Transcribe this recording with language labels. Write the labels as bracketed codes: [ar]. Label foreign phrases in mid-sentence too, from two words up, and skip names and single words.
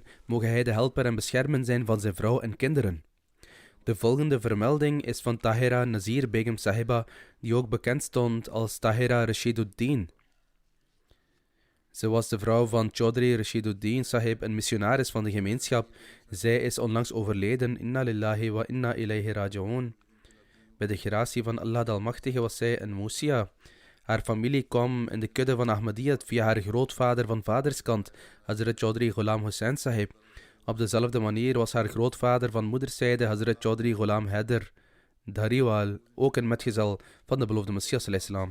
[nl] Mogen hij de helper en beschermer zijn van zijn vrouw en kinderen. De volgende vermelding is van Tahira Nazir Begum Sahiba, die ook bekend stond als Tahira Rashiduddin. Ze was de vrouw van Chaudhry Rashiduddin Sahib, een missionaris van de gemeenschap. Zij is onlangs overleden. [ar] إنا لله وإنا إليه راجعون. [nl] Bij de gratie van Allah de Almachtige was zij een Musia. Haar familie kwam in de kudde van Ahmadiyyat via haar grootvader van vaderskant, Hazrat Chaudhry Ghulam Hussain Sahib. Op dezelfde manier was haar grootvader van moederszijde, Hazrat Chaudhry Ghulam Haider Dhariwal, ook een metgezel van de beloofde Messias al-Islam.